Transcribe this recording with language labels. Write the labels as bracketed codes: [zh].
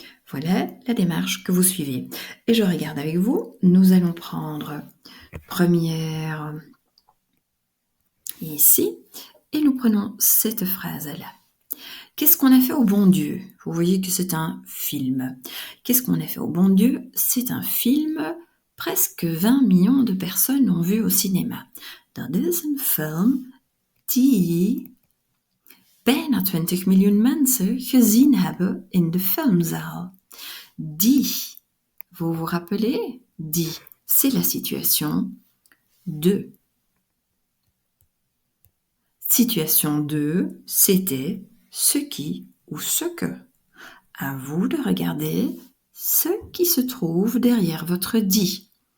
[fr] Voilà la démarche que vous suivez. Et je regarde avec vous, nous allons prendre première ici, et nous prenons cette phrase-là. Qu'est-ce qu'on a fait au bon Dieu? Vous voyez que c'est un film. Qu'est-ce qu'on a fait au bon Dieu? C'est un film, presque 20 millions de personnes l'ont vu au cinéma. [nl] Dat is een film die bijna 20 miljoen mensen gezien hebben in de filmzaal. [fr] Die, vous vous rappelez? Die, c'est la situation de. Situation 2, c'était ce qui ou ce que. À vous de regarder ce qui se trouve derrière votre dit.